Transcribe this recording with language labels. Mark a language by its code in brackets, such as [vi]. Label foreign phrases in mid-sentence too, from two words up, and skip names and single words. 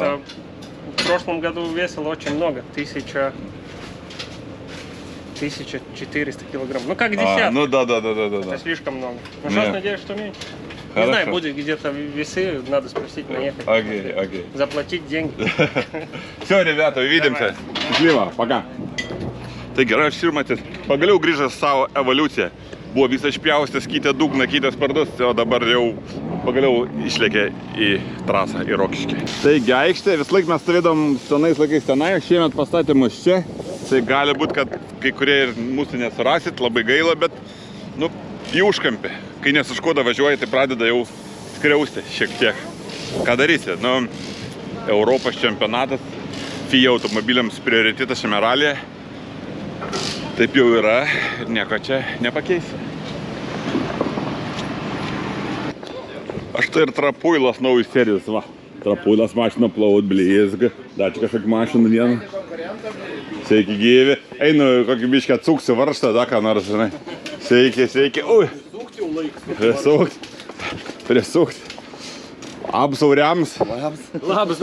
[ru] что в прошлом году весил очень много, 1400 килограмм. Ну как десятка, Ну да. это слишком много. Ну Нет. сейчас надеюсь, что меньше. Хорошо. Не знаю, будет где-то весы, надо спросить, наехать. Окей. Заплатить деньги. Все, ребята, увидимся. Счастливо, пока. [lt] Taigi, Ralf Sirmatis, pagaliau grįžęs savo evoliuciją. Buvo visą išpjaustęs, keitė dugną, keitė spardus, o dabar jau pagaliau išlėkė į trasą, į Rokiškį. Taigi, aikštė, vis laik mes stovėdom senais laikais tenai, šiemet pastatė mus čia. Tai gali būti, kad kai kurie ir mūsų nesurasit, labai gaila, bet, nu, į užkampį. Kai nesuškoda važiuoja, tai pradeda jau skriausti šiek tiek. Ką darysi? Nu, Europos čempionatas, FIA automobiliams prioritetas šiame ralyje. Taip jau yra ir nieko čia nepakeisi. [ru] А что это Трапуйлас новый сервис, va. [lt] Трапуйлас mašina plaut, blizga. Dar čia kažkokia mašina viena. Sveiki gyvi. Einu kokį biškę atsuksiu varžtą, da ką nors, žinai. Sveiki. Ui. Prisukti. Apsauriams. Labas,